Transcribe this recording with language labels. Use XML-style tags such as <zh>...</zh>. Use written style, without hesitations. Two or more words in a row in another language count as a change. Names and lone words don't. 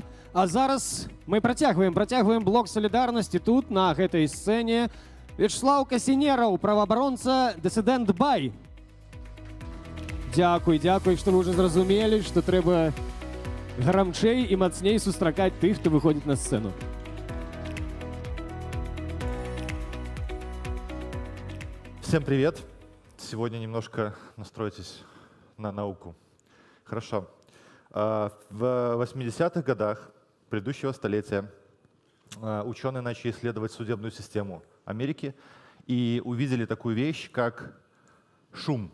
<be>А зараз мы працягваем блок салідарнасці тут, на гэтай сцэне. Вячеслав Касінераў, праваабаронца, дысідэнт Бай. Дзякуй, што вы ўжо зразумелі, што трэба грамчэй і мацней сустракаць тых, хто выходзіць на сцэну.</be> <ru>Всем привет! Сегодня немножко настройтесь на науку. Хорошо. В 80-х годах предыдущего столетия ученые начали исследовать судебную систему Америки и увидели такую вещь, как шум.</ru>